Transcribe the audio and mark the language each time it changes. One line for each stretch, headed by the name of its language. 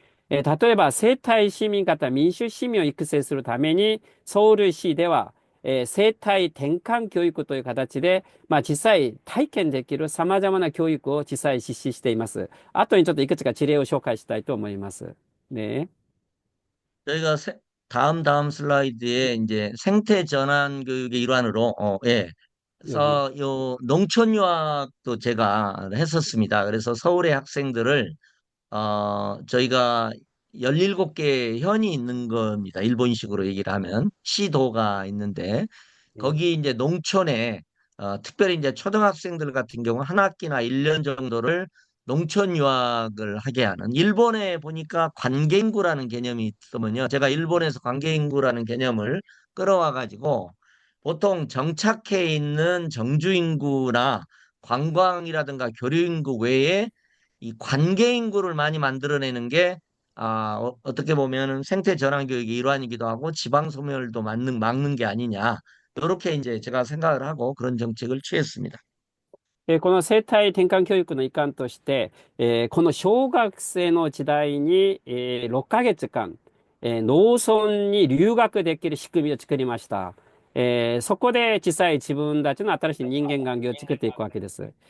Japanese: 例えば生態市民型民主市民を育成するために、ソウル市では生態転換教育という形で、実際体験できる様々な教育を実際実施しています。後にちょっといくつか事例を紹介したいと思います。ね。
Korean: 저희가 다음 슬라이드에 이제 생태 전환 교육의 일환으로, 예. 여기. 그래서 요 농촌 유학도 제가 했었습니다. 그래서 서울의 학생들을 저희가 17개 현이 있는 겁니다. 일본식으로 얘기를 하면 시도가 있는데 거기 이제 농촌에 특별히 이제 초등학생들 같은 경우 한 학기나 1년 정도를 농촌 유학을 하게 하는 일본에 보니까 관계인구라는 개념이 있으면요. 제가 일본에서 관계인구라는 개념을 끌어와 가지고 보통 정착해 있는 정주인구나 관광이라든가 교류인구 외에 이 관계인구를 많이 만들어내는 게 어떻게 보면 생태 전환 교육의 일환이기도 하고 지방 소멸도 막는 게 아니냐. 이렇게 이제 제가 생각을 하고 그런 정책을 취했습니다.
Japanese: この生態転換教育の一環として、この小学生の時代に、6ヶ月間、農村に留学できる仕組みを作りました。そこで実際自分たちの新しい人間関係を作っていくわけです。